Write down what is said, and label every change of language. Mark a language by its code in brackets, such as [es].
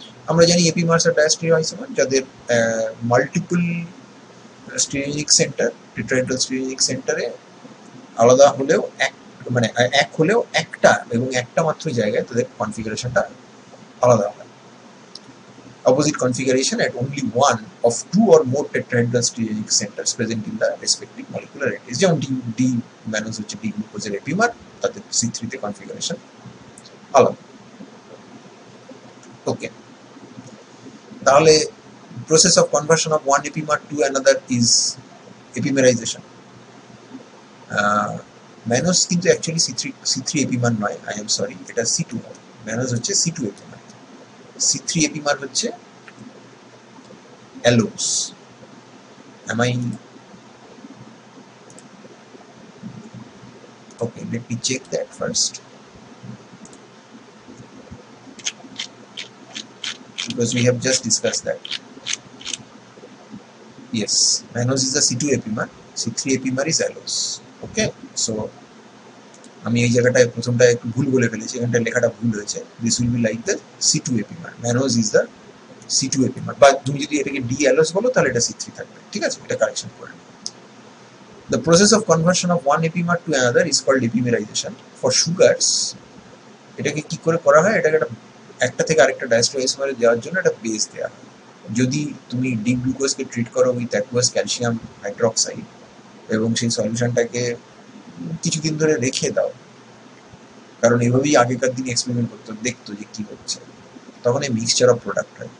[bn] আমরা জানি এপিমার্স আর ডায়াস্টেরিও আইসোমার যাদের মাল্টিপল স্টিরিওজেনিক সেন্টার, টেট্রাহেড্রাল স্টিরিওজেনিক সেন্টারে আলাদা হলেও এক হলেও একটা এবং একটা মাত্র জায়গায় তাদের কনফিগারেশনটা আলাদা হয়। [en] Opposite configuration at only one of two or more tetrahedral stereogenic centers present in the respective molecular entities. [bn] যেমন D ম্যানোজ হচ্ছে D গ্লুকোজের এপিমার, তাদের C3 তে কনফিগারেশন আলাদা। [en] okay, [bn] তাহলে [en] process of conversion of one epimer to another is epimerization. [bn] Mannose কিন্তু actually C3 epimer নয়, I am sorry, এটা C2 হয়। ম্যানোজ হচ্ছে C2 এপিমার, C3 এপিমার হচ্ছে allows. [en] Am I okay? Let me check that first, because we have just discussed that. Yes, mannose is the C2 epimer, C3 epimer is allose. [bn] Okay, so আমি এই জায়গাটায় প্রথমটা একটু ভুল বলে ফেলেছি, এখানটা লেখাটা ভুল হয়েছে। [en] This will be like the C2 epimer, [bn] mannose is the C2 epimer, বা তুমি যদি এটাকে D allose বলো তাহলে এটা C3 থাকবে, ঠিক আছে? এটা কারেকশন করে। [en] The process of conversion of one epimer to another is called epimerization. For sugars, [bn] এটাকে কি করে করা হয়? এটাকে একটা থেকে আরেকটা ডায়াস্টেরিওআইসোমারে দেওয়ার জন্য একটা বেস দেওয়া হয়। যদি তুমি ডি গ্লুকোজকে ট্রিট করো উইথ অ্যাকুয়াস ক্যালসিয়াম হাইড্রোক্সাইড এবং সেই সলিউশনটাকে কিছুদিন ধরে রেখে দাও, কারণ এভাবেই আগেকার দিন এক্সপেরিমেন্ট করতো, দেখতো যে কি হচ্ছে, তখন এই মিক্সচার অফ প্রোডাক্ট হয়।